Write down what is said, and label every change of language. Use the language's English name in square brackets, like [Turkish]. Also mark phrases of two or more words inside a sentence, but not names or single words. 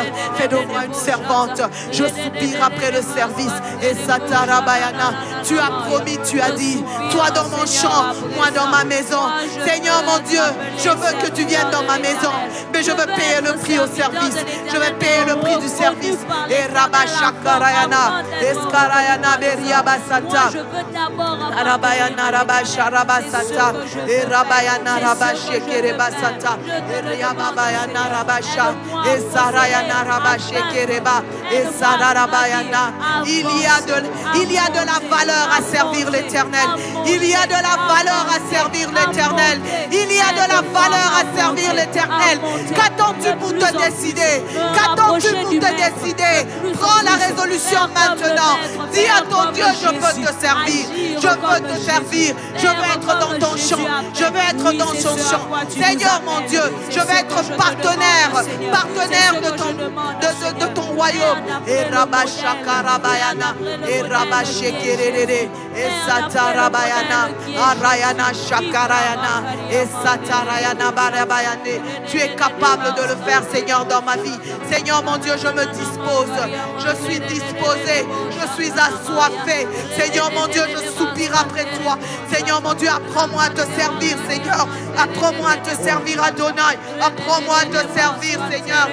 [French] Fais de moi une servante. Je soupire après le service. Esata rabayana. Tu as promis, tu as dit. Toi dans mon champ, moi dans ma maison. Seigneur mon Dieu, je veux que tu viennes dans ma maison. Mais je veux payer le prix au service. Je veux payer le prix du service. Et Rabashakarayana. Eskarayana beria basata. Arabayana rabasharabasata. Et Rabayana rabashekere basata. Et Riababayana rabasha. Et Sarayana rabashekereba. Et Sararabayana. Il y a de la valeur à servir l'Éternel. Il y a de la valeur à servir l'Éternel. Il y a de la valeur à servir l'Éternel. Qu'attends-tu pour te décider? Qu'attends-tu pour te décider? Prends la résolution maintenant. Dis à ton Dieu, je veux te servir. Je veux te servir. Je veux être dans ton champ. Je veux être dans son champ. Seigneur mon Dieu, je veux être partenaire de ton royaume. Et Rabashakarabayana. Et Rabashekerere. Et Satarabayana. Arayana Shakarayana. Et Satarayana Barabayane. Tu es capable de le faire, Seigneur, dans ma vie. Seigneur mon Dieu, je me dispose. Je suis disposé. Je suis assoiffé. Seigneur mon Dieu, je soupire après toi. Seigneur mon Dieu, apprends-moi à te servir, Seigneur. Apprends-moi à te servir, Adonai. Apprends-moi à te servir, Seigneur.